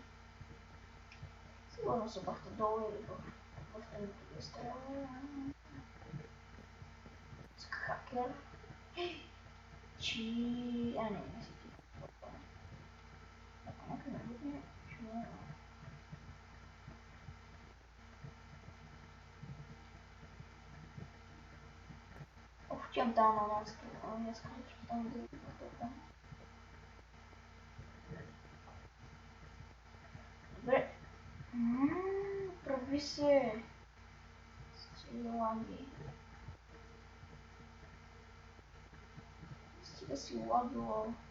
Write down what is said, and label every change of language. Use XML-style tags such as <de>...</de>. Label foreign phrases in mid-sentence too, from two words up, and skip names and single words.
<bg>Сигурно се бахте долу или в тъмното вестра. Хакер. Не си ти. Ако някой ме бутне, ще ме...</bg> <ru>Чем там у нас? Я скажу, что там будет кто-то.</ru> <bg>Добре. Проби се. Лаги. Стига си лагало.</bg>